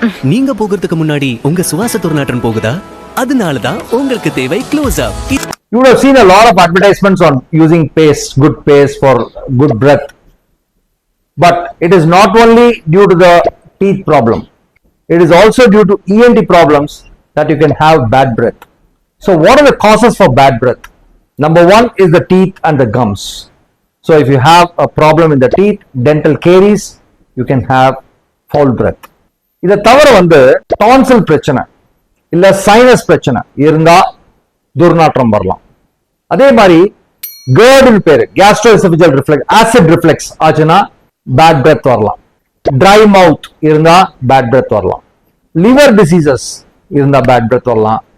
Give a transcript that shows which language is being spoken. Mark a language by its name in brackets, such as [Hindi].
[Tamil] நீங்க போகிறதுக்கு முன்னாடி உங்க சுவாச துர்நாற்றம் போகுதா? அதனால தான் உங்களுக்கு தேவை close up. [English] You would have seen a lot of advertisements on using paste, good paste for good breath. But it is not only due to the teeth problem. It is also due to ENT problems that you can have bad breath. So what are the causes for bad breath? Number one is the teeth and the gums. So if you have a problem in the teeth, dental caries, you can have foul breath. [Tamil] இதை தவிர டான்சில் பிரச்சனை இல்ல sinus பிரச்சனை இருந்தா துர்நாற்றம் வரலாம். அதே மாதிரி GERD பேரு, கேஸ்ட்ரோஎசோஃபேஜியல் ரிஃப்ளெக்ஸ், ஆசிட் ரிஃப்ளெக்ஸ் ஆச்சுன்னா பேட் பிரெத் வரலாம். ட்ரை மவுத் இருந்தா பேட் பிரெத் வரலாம். லிவர் டிசீசஸ் இருந்தா பேட் பிரெத் வரலாம்.